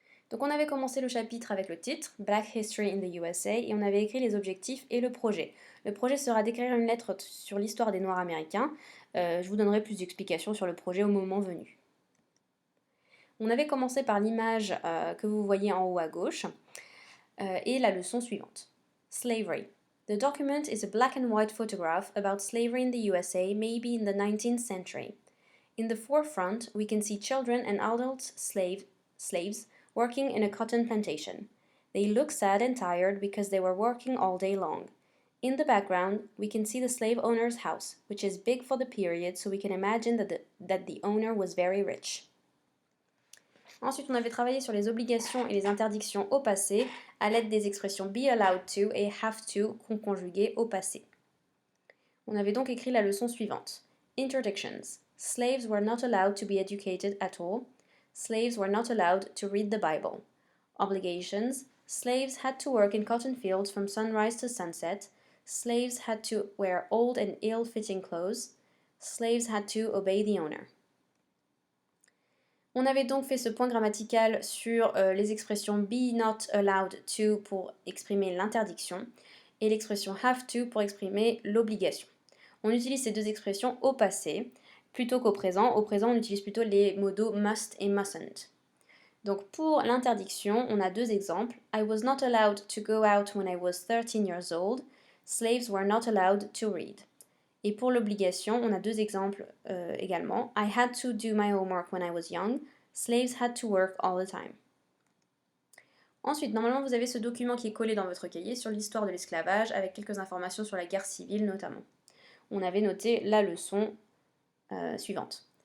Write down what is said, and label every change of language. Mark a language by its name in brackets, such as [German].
[French] Donc on avait commencé le chapitre avec le titre, [English] Black History in the USA, [French] et on avait écrit les objectifs et le projet. Le projet sera d'écrire une lettre sur l'histoire des Noirs américains. Je vous donnerai plus d'explications sur le projet au moment venu. On avait commencé par l'image que vous voyez en haut à gauche et la leçon suivante. [English] Slavery. The document is a black and white photograph about slavery in the USA, maybe in the 19th century. In the forefront, we can see children and adult slaves working in a cotton plantation. They look sad and tired because they were working all day long. In the background, we can see the slave owner's house, which is big for the period, so we can imagine that the owner was very rich. [French] Ensuite, on avait travaillé sur les obligations et les interdictions au passé à l'aide des expressions [English] be allowed to [French] et [English] have to [French] conjuguées au passé. On avait donc écrit la leçon suivante. [English] Interdictions. Slaves were not allowed to be educated at all. Slaves were not allowed to read the Bible. Obligations. Slaves had to work in cotton fields from sunrise to sunset. Slaves had to wear old and ill-fitting clothes. Slaves had to obey the owner. [French] On avait donc fait ce point grammatical sur les expressions [English] be not allowed to [French] pour exprimer l'interdiction et l'expression [English] have to [French] pour exprimer l'obligation. On utilise ces deux expressions au passé plutôt qu'au présent. Au présent, on utilise plutôt les mots must et mustn't. Donc pour l'interdiction, on a deux exemples. [English] I was not allowed to go out when I was 13 years old. Slaves were not allowed to read. [French] Et pour l'obligation, on a deux exemples également. [English] I had to do my homework when I was young. Slaves had to work all the time. [French] Ensuite, normalement, vous avez ce document qui est collé dans votre cahier sur l'histoire de l'esclavage avec quelques informations sur la guerre civile notamment. On avait noté la leçon suivante.